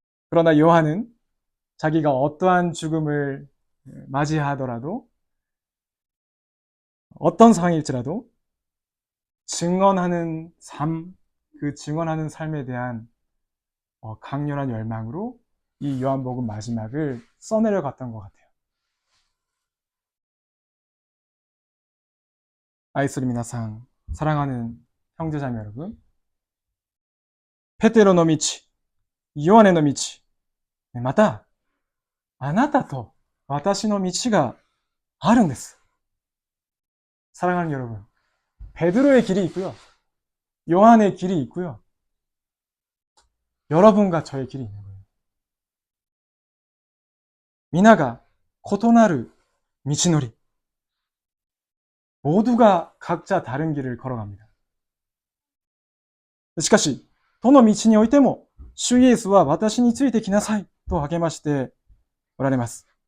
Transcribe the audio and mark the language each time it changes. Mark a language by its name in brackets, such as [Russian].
[Korean] 그러나 요한은 자기가 어떠한 죽음을 맞이하더라도, 어떤 상황일지라도 증언하는 삶, 그 증언하는 삶에 대한 강렬한 열망으로 이 요한복음 마지막을 써내려갔던 것 같아요. [Japanese] 愛する皆さん, [Korean] 사랑하는 형제자매 여러분, [Japanese] 페테로の道, 요한의の道, またあなたと私の道があるんです. [Korean] 사랑하는 여러분, 베드로의 길이 있고요, 요한의 길이 있고요, 여러분과 저의 길이 있는 거예요. [Japanese] 皆が異なる道のり, [Korean] 모두가 각자 다른 길을 걸어갑니다. [Japanese] しかし、どの道においても主イエスは私についてきなさいと励ましておられます。